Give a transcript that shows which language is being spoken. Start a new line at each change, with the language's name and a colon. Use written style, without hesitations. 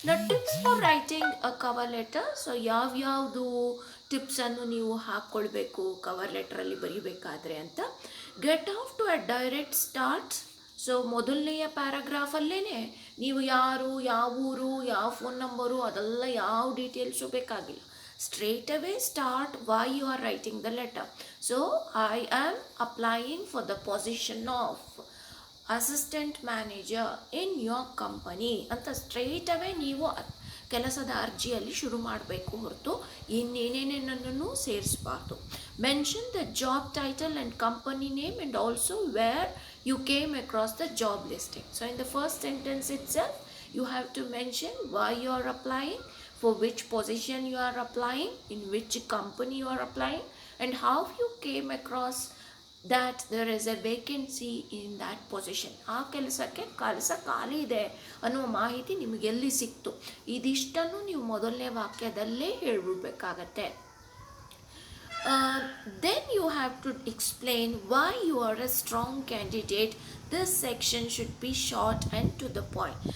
English: Tips for writing a cover letter.
Kannada: So ಯಾವ್ಯಾವುದು ಟಿಪ್ಸನ್ನು ನೀವು ಹಾಕ್ಕೊಳ್ಬೇಕು ಕವರ್ ಲೆಟರಲ್ಲಿ ಬರೀಬೇಕಾದ್ರೆ ಅಂತ.
English: Get off to a direct start.
Kannada: So ಮೊದಲನೆಯ ಪ್ಯಾರಾಗ್ರಾಫಲ್ಲೇ ನೀವು ಯಾರು, ಯಾವ ಊರು, ಯಾವ ಫೋನ್ ನಂಬರು, ಅದೆಲ್ಲ ಯಾವ ಡೀಟೇಲ್ಸು ಬೇಕಾಗಿಲ್ಲ.
English: Straight away start why you are writing the letter. So I am applying for the position of assistant manager in your company
Kannada: ಅಂತ ಸ್ಟ್ರೇಟ್ ಅವೇ ನೀವು ಕೆಲಸದ ಅರ್ಜಿಯಲ್ಲಿ ಶುರು ಮಾಡಬೇಕು ಹೊರತು ಇನ್ನೇನೇನೇನನ್ನು ಸೇರಿಸಬಾರ್ದು.
English: Mention the job title and company name and also where you came across the job listing. So in the first sentence itself you have to mention why you are applying, for which position you are applying, in which company you are applying, and how you came across that there is a vacancy in that position.
Kannada: ಆ ಕೆಲಸಕ್ಕೆ ಕೆಲಸ ಖಾಲಿ ಇದೆ ಅನ್ನುವ ಮಾಹಿತಿ ನಿಮಗೆ ಎಲ್ಲಿ ಸಿಕ್ತು, ಇದಿಷ್ಟನ್ನು ನೀವು ಮೊದಲನೇ ವಾಕ್ಯದಲ್ಲೇ ಹೇಳ್ಬಿಡ್ಬೇಕಾಗತ್ತೆ.
English: Then you have to explain why you are a strong candidate. This section should be short and to the point.